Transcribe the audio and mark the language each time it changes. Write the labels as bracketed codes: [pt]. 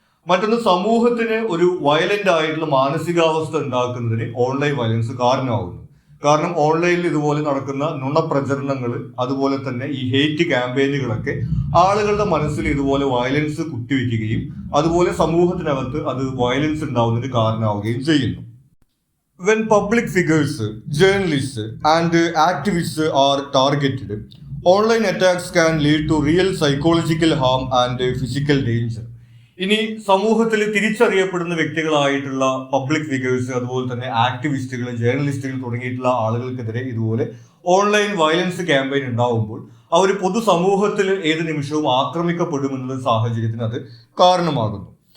[ml] മറ്റൊന്ന്, സമൂഹത്തിന് ഒരു വയലന്റ് ആയിട്ടുള്ള മാനസികാവസ്ഥ ഉണ്ടാക്കുന്നതിന് ഓൺലൈൻ വയലൻസ് കാരണമാകുന്നു. കാരണം ഓൺലൈനിൽ ഇതുപോലെ നടക്കുന്ന നുണപ്രചരണങ്ങൾ, അതുപോലെ തന്നെ ഈ ഹേറ്റ് ക്യാമ്പയിനുകളൊക്കെ ആളുകളുടെ മനസ്സിൽ ഇതുപോലെ വയലൻസ് കുത്തിവെക്കുകയും അതുപോലെ സമൂഹത്തിനകത്ത് അത് വയലൻസ് ഉണ്ടാവുന്നതിന് കാരണമാവുകയും ചെയ്യുന്നു. [en] When public figures, journalists and activists are targeted, online attacks can lead to real psychological harm and physical danger. [ml] ഇനി സമൂഹത്തിൽ തിരിച്ചറിയപ്പെടുന്ന വ്യക്തികളായിട്ടുള്ള പബ്ലിക് ഫിഗേഴ്സ്, അതുപോലെ തന്നെ ആക്ടിവിസ്റ്റുകൾ, ജേർണലിസ്റ്റുകൾ തുടങ്ങിയിട്ടുള്ള ആളുകൾക്കെതിരെ ഇതുപോലെ ഓൺലൈൻ വയലൻസ് ക്യാമ്പയിൻ ഉണ്ടാവുമ്പോൾ അവർ പൊതുസമൂഹത്തിൽ ഏത് നിമിഷവും ആക്രമിക്കപ്പെടുമെന്നുള്ള സാഹചര്യത്തിന് അത് കാരണമാകുന്നു.